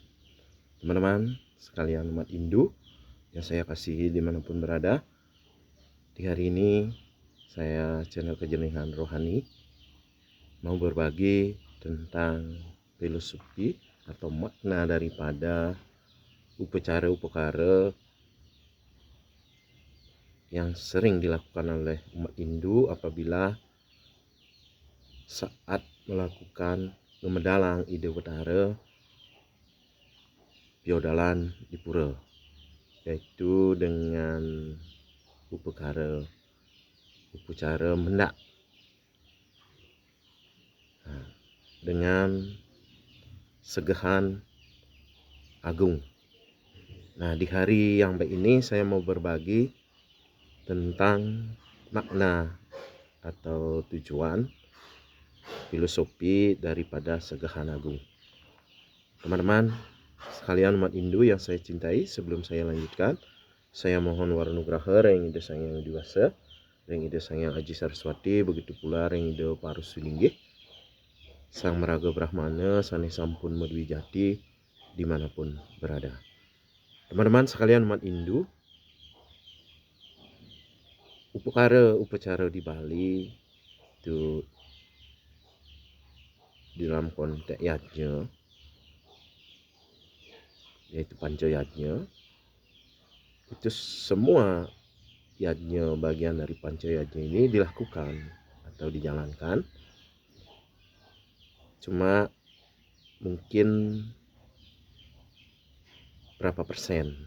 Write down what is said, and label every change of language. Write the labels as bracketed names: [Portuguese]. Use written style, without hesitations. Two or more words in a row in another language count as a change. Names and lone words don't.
[Indonesian] Teman-teman sekalian umat Hindu yang saya kasihi dimanapun berada, di hari ini saya channel Kejernihan Rohani mau berbagi tentang filosofi atau makna daripada upacara-upacara yang sering dilakukan oleh umat Hindu apabila saat melakukan [Balinese] gemedalang ide betara [Indonesian] piodalan di pura, yaitu dengan upacara mendak, dengan segahan agung. Nah, di hari yang baik ini saya mau berbagi tentang makna atau tujuan filosofi daripada segahan agung. Teman-teman sekalian umat Hindu yang saya cintai, sebelum saya lanjutkan, saya mohon waranugraha Reng Ida Sang Hyang Widi, Reng Ida Sang Hyang Aji Saraswati, begitu pula Reng Ida Parusulinggih, Sang Meraga Brahmana, [Balinese] Sane Sampun Madwijati, [Indonesian] dimanapun berada. Teman-teman sekalian umat Hindu, upacara di Bali itu di dalam konteks yajna, yaitu panca yajna, itu semua yajna, bagian dari panca yajna ini dilakukan atau dijalankan, cuma mungkin berapa persen.